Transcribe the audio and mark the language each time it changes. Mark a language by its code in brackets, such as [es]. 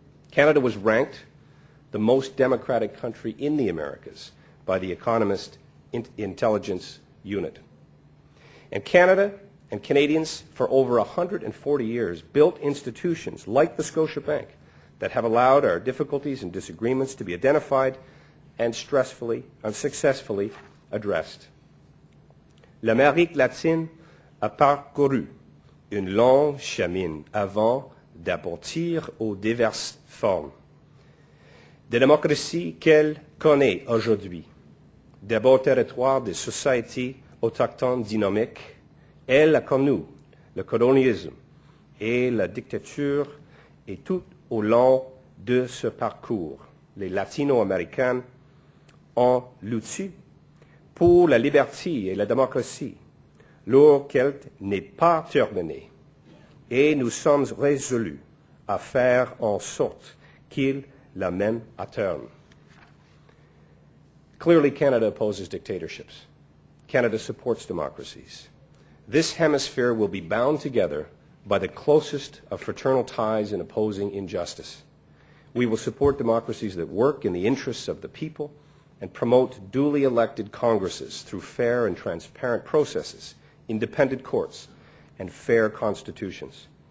[en] Canada was ranked the most democratic country in the Americas by the Economist Intelligence Unit. And Canada and Canadians for over 140 years built institutions like the Scotiabank that have allowed our difficulties and disagreements to be identified and successfully addressed. [fr] L'Amérique latine a parcouru une longue chemin avant d'aboutir aux diverses formes de démocratie qu'elle connaît aujourd'hui. D'abord territoire de sociétés autochtones dynamiques, elle a connu le colonialisme et la dictature, et tout au long de ce parcours, les latino-américains ont lutté pour la liberté et la démocratie. Leur quête n'est pas terminée, et nous sommes résolus à faire en sorte qu'ils la mènent à terme. [en] Clearly, Canada opposes dictatorships. Canada supports democracies. This hemisphere will be bound together by the closest of fraternal ties in opposing injustice. We will support democracies that work in the interests of the people and promote duly elected Congresses through fair and transparent processes, independent courts, and fair constitutions.